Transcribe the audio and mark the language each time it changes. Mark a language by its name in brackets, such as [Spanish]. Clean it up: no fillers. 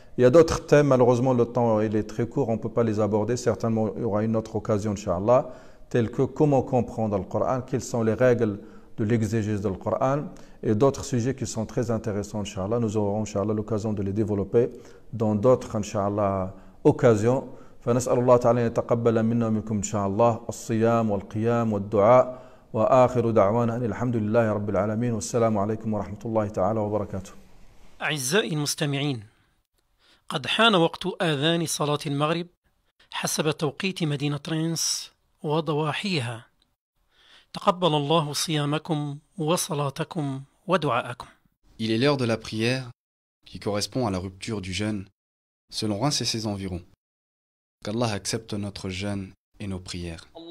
[French] Il y a d'autres thèmes, malheureusement le temps il est très court, on ne peut pas les aborder, certainement il y aura une autre occasion inshallah, telles que comment comprendre le Coran, quelles sont les règles de l'exégèse du Coran et d'autres sujets qui sont très intéressants inshallah. Nous aurons inshallah l'occasion de les développer dans d'autres inshallah occasions. [Arabic] فنسأل الله تعالى أن يتقبل منا ومنكم إن شاء الله الصيام والقيام والدعاء وآخر دعوانا أن الحمد لله رب العالمين والسلام عليكم ورحمة الله تعالى وبركاته. أعزائي المستمعين، قد حان وقت آذان صلاة المغرب حسب توقيت مدينة رينس وضواحيها. تقبل الله صيامكم وصلاتكم ودعاءكم. [French] Il est l'heure de la prière qui correspond à la rupture du jeûne selon Reims et ses environs. Qu'Allah accepte notre jeûne et nos prières.